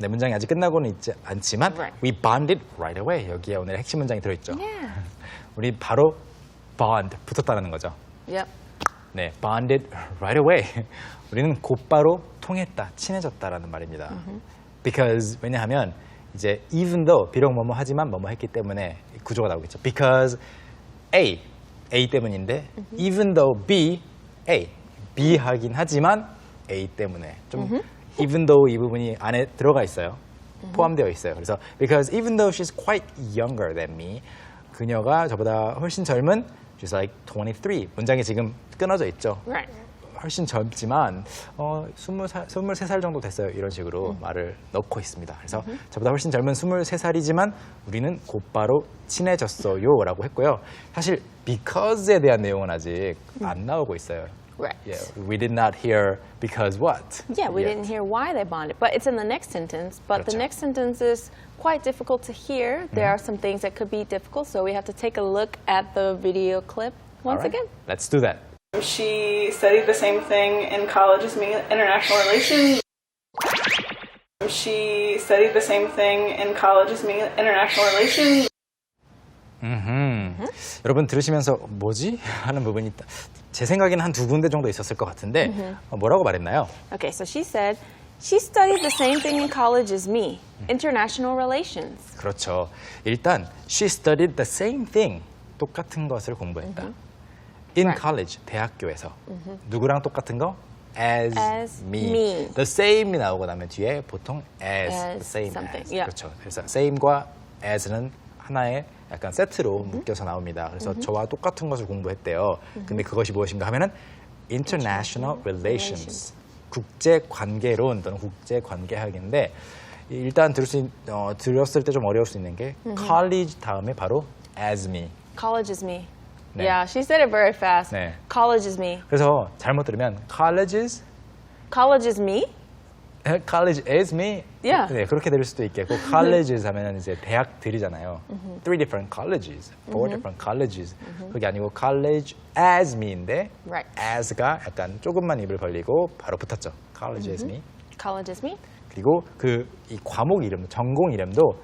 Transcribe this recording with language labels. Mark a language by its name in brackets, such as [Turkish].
[Korean] 네, 문장이 아직 끝나고는 있지 않지만 [English] Right. we bonded right away. [Korean] 여기에 오늘 핵심 문장이 들어있죠. [English] Yeah. [Korean] 우리 바로 bond, 붙었다는 거죠. [English] Yep. 네, bonded right away. [Korean] 우리는 곧바로 통했다, 친해졌다라는 말입니다. Because 왜냐하면 이제 even though 비록 뭐뭐 하지만 뭐뭐 했기 때문에 구조가 나오겠죠. Because A 때문인데 even though B 하긴 하지만 A 때문에 좀 even though 이 부분이 안에 들어가 있어요. 포함되어 있어요. 그래서 [English] because even though she's quite younger than me [Korean] 그녀가 저보다 훨씬 젊은 [English] she's like 23 [Korean] 문장이 지금 끊어져 있죠. Right. 훨씬 젊지만 23살 정도 됐어요. 이런 식으로 말을 넣고 있습니다. 그래서 저보다 훨씬 젊은 23살이지만 우리는 곧바로 친해졌어요 라고 했고요. 사실 because에 대한 내용은 아직 안 나오고 있어요. [English] Right. Yeah, we did not hear because what? Yeah, we yet. didn't hear why they bonded, but it's in the next sentence. But the [Korean] 그렇죠. [English] next sentence is quite difficult to hear. There are some things that could be difficult, so we have to take a look at the video clip once All right, again. Let's do that. She studied the same thing in college as me, international relations. She studied the same thing in college as me, international relations. [Korean] 여러분 들으시면서 뭐지? 하는 부분이 있다. 제 생각에는 한 두 군데 정도 있었을 것 같은데 뭐라고 말했나요? [English] Okay, so she said, she studied the same thing in college as me, international relations. [Korean] 그렇죠. [English] 일단 she studied the same thing. [Korean] 똑같은 것을 공부했다. In [English] Right. [Korean] college, 대학교에서. 누구랑 똑같은 거? As me. [English] me. The same이 나오고 나면 뒤에 보통 as, As the same something, as. yeah. [Korean] 그렇죠. 그래서 same과 as는 하나의 약간 세트로 묶여서 나옵니다. 그래서 저와 똑같은 것을 공부했대요. 근데 그것이 무엇인가 하면은 international relations. 국제 관계론 또는 국제 관계학인데 일단 들었을 때 좀 어려울 수 있는 게 college 다음에 바로 as me. [English] College is me. [Korean] 네. [English] Yeah, she said it very fast. [Korean] 네. [English] College is me. [Korean] 그래서 잘못 들으면 colleges, [English] College is me? college is me. Yeah. [Korean] 네, 그렇게 들을 수도 있겠고 colleges 하면은 이제 대학들이잖아요. [English] Three different colleges, four different colleges. [Korean] 그게 아니고 [English] college as me [Korean] 인데 [English] Right. [Korean] as가 약간 조금만 입을 벌리고 바로 붙었죠. [English] college as me. College is me? [Korean] 그리고 이 과목 이름, 전공 이름도